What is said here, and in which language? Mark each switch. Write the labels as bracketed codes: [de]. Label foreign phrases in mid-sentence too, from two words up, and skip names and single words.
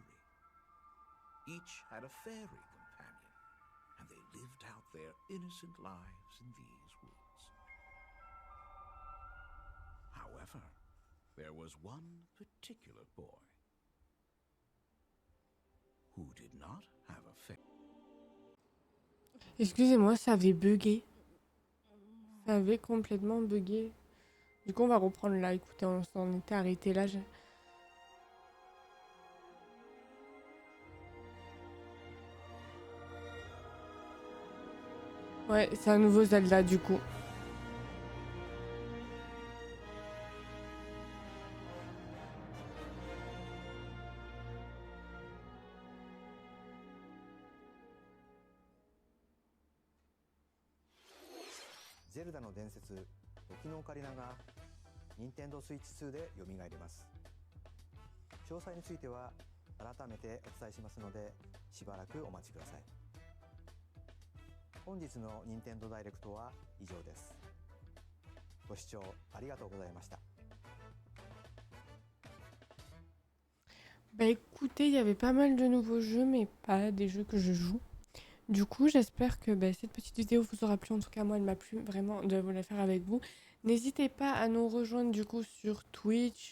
[en] Each had a fairy companion, and they lived out their innocent lives in these woods. However, there was one particular boy who did not have a fairy. [fr] Excusez-moi, ça avait bugué. Ça avait complètement bugué. Du coup, on va reprendre là. Écoutez, on s'en était arrêté là. Ouais, c'est un nouveau Zelda du coup. [ja] Zelda の伝説、時のオカリナが Nintendo Switch 2で蘇ります。詳細については改めてお伝えしますので、しばらくお待ちください。本日の Nintendo ダイレクトは以上です。ご視聴ありがとうございました。 [fr] Bah écoutez, il y avait pas mal de nouveaux jeux, mais pas des jeux que je joue. Du coup, j'espère que cette petite vidéo vous aura plu. En tout cas, moi, elle m'a plu vraiment de vous la faire avec vous. N'hésitez pas à nous rejoindre du coup sur Twitch.